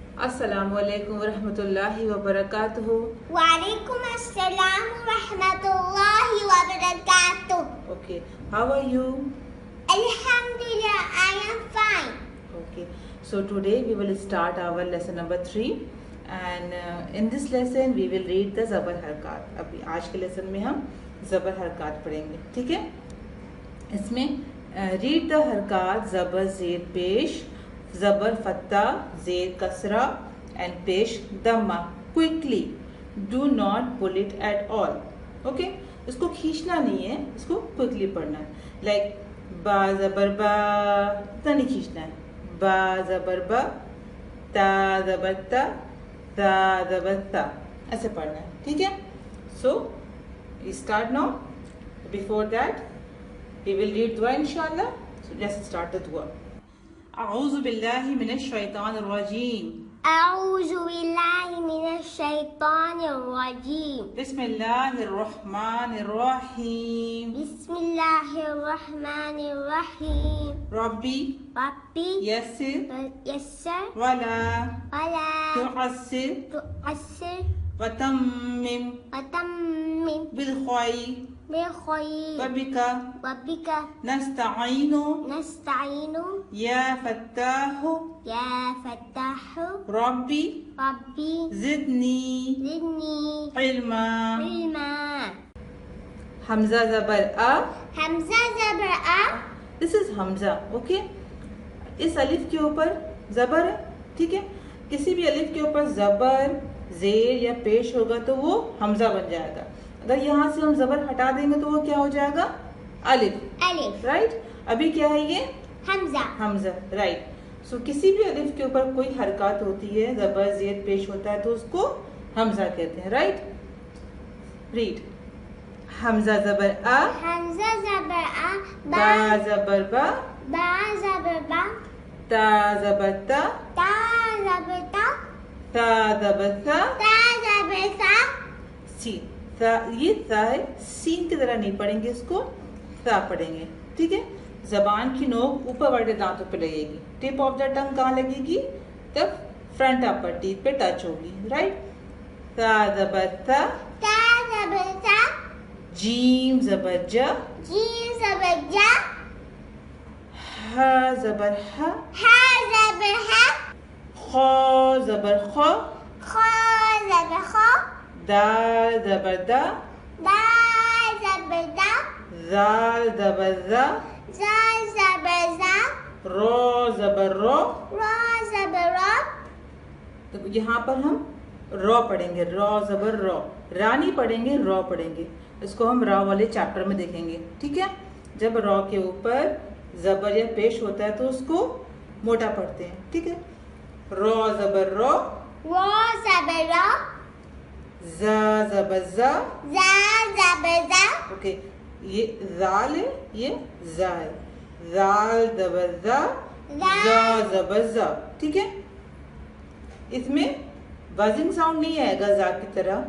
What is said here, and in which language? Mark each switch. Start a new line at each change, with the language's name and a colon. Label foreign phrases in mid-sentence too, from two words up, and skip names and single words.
Arabic: السلام علیکم ورحمۃ اللہ وبرکاتہ. وعلیکم السلام ورحمۃ اللہ وبرکاتہ.
English: Okay, how are you? Alhamdulillah, I am fine. Okay, so today we will start our lesson number 3 and in this lesson we will read the
Urdu: زبر حرکات. ابھی آج کے لیسن میں ہم زبر حرکات پڑھیں گے. ٹھیک ہے, اس میں
English: read the
Urdu: حرکات زبر زیر پیش, زبر فتح زیر کسرہ اینڈ پیش دمہ کوئکلی.
English: do not pull it at all.
Urdu: اوکے, اس کو کھینچنا نہیں ہے, اس کو کوئکلی پڑھنا ہے. لائک با زبر با, اتنا نہیں کھینچنا ہے. با زبر با, تا زبر تا, تا زبر تا, ایسے پڑھنا ہے. ٹھیک ہے,
English: so start now. before that we will read dua inshallah. So let's start the dua.
Arabic: اعوذ باللہ من الشیطان الرجیم. اعوذ باللہ من الشیطان الرجیم. بسم اللہ الرحمن الرحیم. بسم اللہ الرحمن الرحیم. ربی ربی یسر یسر ولا ولا تعسر تعسر وتمم وتمم بالخیر بالخیر وبک وبک نستعین نستعین یا فتاح یا فتاح ربی ربی زدنی زدنی علما. علما.
Urdu: حمزہ زبر آ, حمزہ زبر آ.
English: this is حمزہ.
Urdu: اوکے, اس الف کے اوپر زبر ہے. ٹھیک ہے, کسی بھی الف کے اوپر زبر زیر یا پیش ہوگا تو وہ حمزہ بن جائے گا. اگر یہاں سے ہم زبر ہٹا دیں گے تو وہ کیا ہو جائے گا؟ الف. الف. رائٹ, ابھی کیا ہے یہ؟ حمزہ. حمزہ. رائٹ. سو کسی بھی الف کے اوپر کوئی حرکات ہوتی ہے, زبر زیر پیش ہوتا ہے تو اس کو حمزہ کہتے ہیں. رائٹ, ریڈ. حمزہ زبر آ, حمزہ زبر آ. با زبر با, با زبر با. تا زبر تا, تا زبر تا. تا زبر تا, تا زبر تا. سین. یہ تا ہے, سین کی طرح نہیں پڑھیں گے, اس کو تا پڑھیں گے. ٹھیک ہے, زبان کی نوک اوپر والے دانتوں پہ لگے گی.
English: tip of the tongue
Urdu: کہاں لگے گی؟ تب
English: front upper teeth
Urdu: پہ ٹچ ہوگی. رائٹ, تا زبر تا. تا زبر تا. جیم زبر جا, جیم زبر جا. ہا زبر ہا, ہا زبر ہا. خا زبر خا, خا زبر خا. دال زبر دا, دا زبر دا. زال زبر زا, زا زبر زا. رو زبر رو. را زبر را. تو یہاں پر ہم رو پڑھیں گے, رو زبر رو. را نہیں پڑھیں گے, رو پڑھیں گے. اس کو ہم را والے چیپٹر میں دیکھیں گے. ٹھیک ہے, جب رو کے اوپر زبر یا پیش ہوتا ہے تو اس کو موٹا پڑھتے ہیں. ٹھیک ہے, رو زبر رو. را زبر را. زا زبر زا. زا زبر زا. اوکے, یہ زال ہے, یہ زا ہے. زال زبر زا, زا زبر زا. ٹھیک ہے, اس میں
English: buzzing sound
Urdu: نہیں آئے گا زا کی طرح.